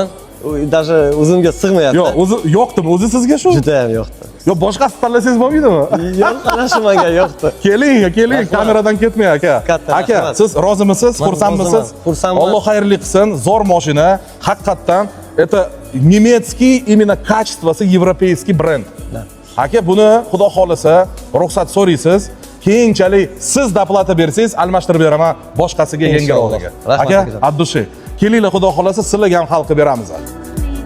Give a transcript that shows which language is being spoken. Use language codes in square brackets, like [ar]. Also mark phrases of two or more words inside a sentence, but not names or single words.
[uz] Даже o'zimga sig'mayapti. Yo'q, o'zi yo'qdimi? O'zi sizga shu? Juda ham yo'qdi. Yo, boshqasi tanlasangiz bo'lmaydimi? Yo'q, ana shu menga yo'qdi. Keling, kameradan ketmang aka. Aka, siz rozimisiz? Xursandmisiz? Xursandman. Alloh xayrli qilsin. Zo'r mashina, haqiqatan [ru] это немецкий именно качествоsi европейский бренд. [uz] Aka, buni xudo xolisa ruxsat so'raysiz. Keyinchalik siz doplata bersangiz, almashtirib beraman boshqasiga yengil oldiga. Aka, Abdushi, kelinglar xudo xolasa sizlarga ham hal qilib beramiz.